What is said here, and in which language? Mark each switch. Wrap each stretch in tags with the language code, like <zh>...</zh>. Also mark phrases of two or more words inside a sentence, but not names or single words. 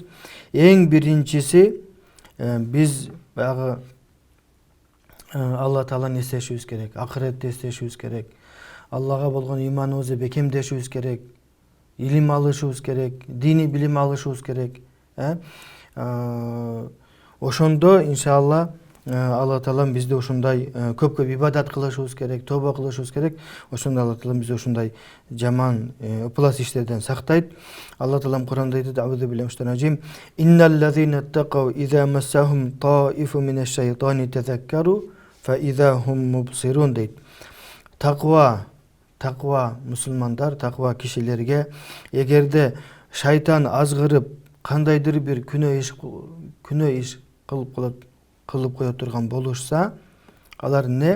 <ky>Эң биринчиси биз баягы Алла Тааланы эстешибиз керек, акыретти эстешибиз керек, Аллага болгон ыйманыбызды бекемдешибиз керек, илим алышыбыз керек, диний билим алышыбыз керек. Ошондо иншалла Алла Таалам бизди ушундай көп ибадат кылышыбыз керек, тоба кылышыбыз керек. Ошондо Алла Таалам бизди ушундай жаман ыплас иштерден сактайт. Алла Таалам Куранда айтат:</ky> <ar>"أعوذ بالله من الشيطان الرجيم. إن الذين اتقوا إذا مسهم طائف من الشيطان تذكروا فإذا هم مبصرون" дейт.</ar> <ky>Таква мусулмандар, таква кишилерге эгерде шайтан азгырып кандайдыр бир күнөө иш кылып кое турган болушса, алар эмне?</ky>